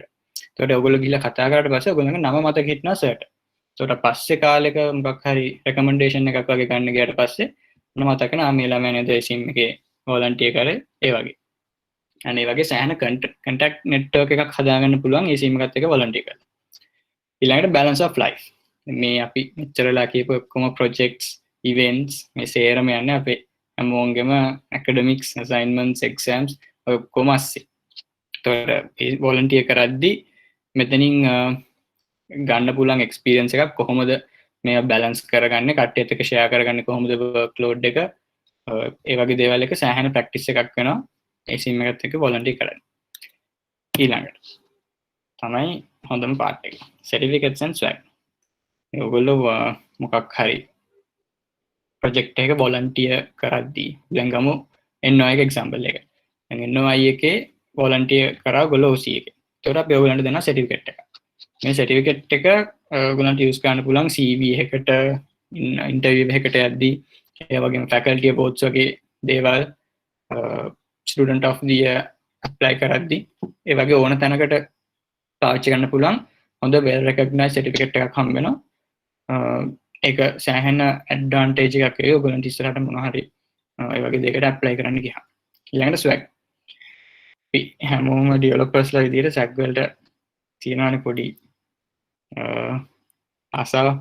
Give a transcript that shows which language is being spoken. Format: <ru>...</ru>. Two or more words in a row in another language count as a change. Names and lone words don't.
<si>එතකොට ඔයගොල්ලෝ ගිහලා කතා කරාට පස්සේ ඔයගොල්ලන්ගේ නම මතක හිටිනවා සර්ට. එතකොට පස්සේ කාලෙක මොකක් හරි recommendation එකක් වගේ ගන්න ගියාට පස්සේ මම මතක නා මේ ළමයා නේද sim එකේ volunteer කරේ ඒ වගේ. අනේ වගේ සෑහෙන</si> <en>contact network</en> <si>එකක් හදාගන්න පුළුවන් ඒ sim එකත් එක්ක volunteer කරලා.</si> <en>ඊළඟට balance of life.</en> <si>මේ අපි මෙච්චරලා කියපු ඔක්කොම</si> <en>projects events</en> <si>මේ සේරම යන්නේ අපේ හැමෝගෙම</si> <en>academics assignments exams</en> <si>ඔක්කොම ASCII. එතකොට volunteer කරද්දී මෙතනින් ගන්න පුළුවන් experience එකක් කොහොමද මේ balance කරගන්නේ කට්ටියත් එක්ක share කරගන්නේ කොහොමද workload එක ඒ වගේ දේවල් එක සෑහෙන practice එකක් වෙනවා ඒ sim එකත් එක්ක volunteer කරන්න. ඊළඟට තමයි හොඳම part එක</si> <en>certificates and swag.</en> <si>ඔයගොල්ලෝ මොකක් හරි project එක volunteer කරද්දී දැන් ගමු NOI එක example එක. දැන් NOI එකේ volunteer කරා ඔයගොල්ලෝ OC එකේ. ඒතකොට අපි ඔයගොල්ලන්ට දෙනවා certificate එක. මේ certificate එක ඔයගොල්ලන්ට use කරන්න පුළුවන් CV එකකට interview එකකට යද්දී ඒ වගේම</si> <en>faculty awards</en> <si>වගේ දේවල්</si> <en>student of the year apply</en> <si>කරද්දී ඒ වගේ ඕන තැනකට පාවිච්චි කරන්න පුළුවන් හොඳ</si> <en>well recognized certificate</en> <si>එකක් හම්බ වෙනවා. ඒක සෑහෙන advantage එකක් ඒ ඔයගොල්ලන්ට ඉස්සරහට මොනවා හරි ඒ වගේ දෙයකට apply කරන්න ගියාම. ඊළඟට swag. අපි හැමෝම developers ලා විදිහට swag වලට තියෙනවානේ පොඩි ආසාවක්.</si>